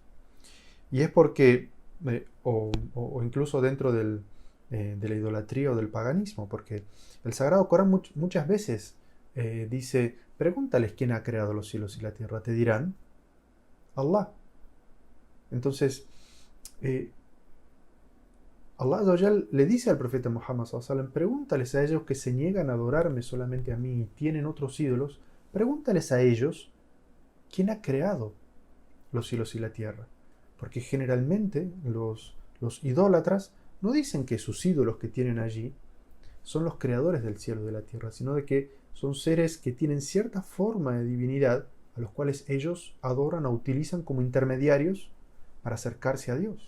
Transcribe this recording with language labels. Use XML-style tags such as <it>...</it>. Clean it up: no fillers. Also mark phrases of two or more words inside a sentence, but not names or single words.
<es>Y es porque, o incluso dentro de la idolatría o del paganismo, porque el Sagrado Corán muchas veces dice, pregúntales quién ha creado los cielos y la tierra, te dirán, Allah. Entonces,</es> <ar>الله عز وجل</ar> <es>le dice al profeta Muhammad</es> <ar>صلى الله عليه وسلم,</ar> <es>pregúntales a ellos que se niegan a adorarme solamente a mí y tienen otros ídolos, pregúntales a ellos quién ha creado los cielos y la tierra. Porque generalmente los idólatras no dicen que sus ídolos que tienen allí son los creadores del cielo y de la tierra, sino de que son seres que tienen cierta forma de divinidad a los cuales ellos adoran o utilizan como intermediarios para acercarse a Dios.</es>